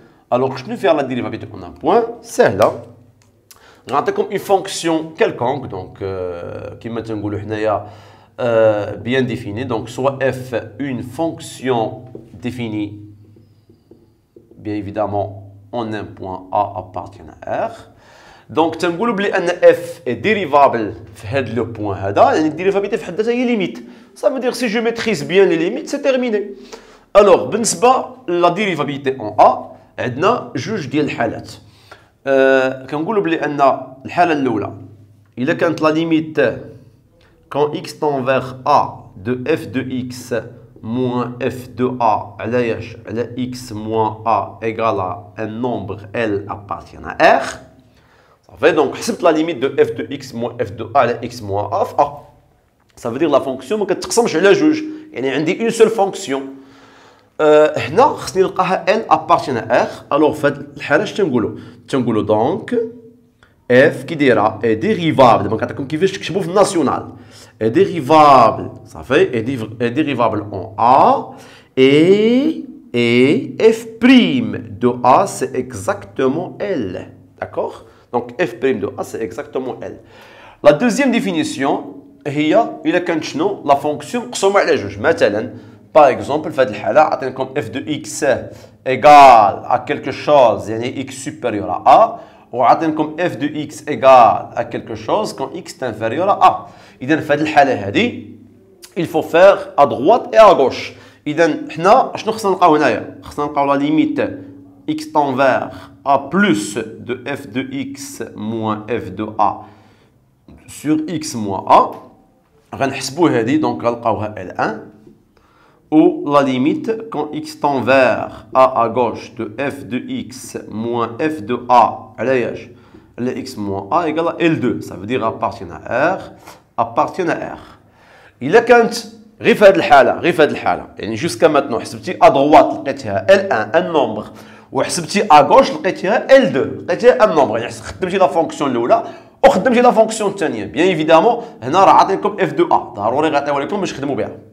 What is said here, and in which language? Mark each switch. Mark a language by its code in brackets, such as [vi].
[fr] Alors je peux faire la dérivabilité en un point, c'est là. Comme une fonction quelconque, donc qui bien définie, donc soit f une fonction définie, bien évidemment en un point A appartient à R. Donc f est dérivable dans le point [ar] هذا, يعني [fr] dérivabilité [ar] في حد ذاتها هي [fr] limite. Ça veut dire si je maîtrise bien les limites, c'est terminé. Alors بالنسبة la dérivabilité en A, عندنا جوج ديال الحالات. [ar] كنقولوا بلي ان الحاله الاولى الا كانت لا ليميت [fr] quand x tend vers a de f de x moins f de a [ar] على ياش على [fr] x moins a égale à un nombre L appartient à R. Ça fait donc [ar] حسبت [fr] la limite de f de x moins f de a على x moins a في a. Ça veut dire la fonction [ar] ما كتقسمش على جوج, يعني عندي [fr] une seule fonction. [ar] هنا خصني نلقاها [fr] n appartient à R. Alors [ar] في هذه الحاله اش تنقولوا دونك [fr] f [ar] كي دايره [fr] est dérivable, [ar] دابا كنعطيكم كيفاش تكتبوا في الناسيونال, [fr] est dérivable صافي est dérivable en A et f prime de A c'est exactement L, d'accord. Donc f prime de A c'est exactement L. La deuxième définition [ar] هي الا كانت شنو la fonction مقسومه على جوج. مثلا [fr] par exemple [ar] في هذه الحاله عطيناكم [fr] f de x égale à quelque chose, [ar] يعني [fr] x supérieur à a, [ar] وعطيناكم [fr] f de x égale à quelque chose quand x est inférieur à a. [ar] إذا في هذه الحالة هذه [fr] il faut faire à droite et à gauche. [ar] إذا حنا شنو خصنا نلقاو [fr] هنايا؟ خصنا نلقاو la limite x tend vers a plus de f de x moins f de a sur x moins a. [ar] غنحسبوا هذه دونك غنلقاوها L1. [fr] Ou la limite quand x tend vers a à gauche de f de x moins f de a le x moins a égale à L2. Ça veut dire appartient à R, appartient à R. [ar] Il a كانت غير في هذه الحالة يعني [fr] jusqu'à maintenant [ar] حسبتي [fr] à droite [ar] لقيتها L1 [fr] un nombre, [ar] وحسبتي [fr] à gauche [ar] لقيتها L2 لقيتها un nombre, يعني خدمتي لا فونكسيون الأولى وخدمتي لا فونكسيون الثانية. بيان ايفيدامون هنا راه عاطينكم [fr] f de a, [ar] ضروري غيعطيوها لكم باش تخدموا بها.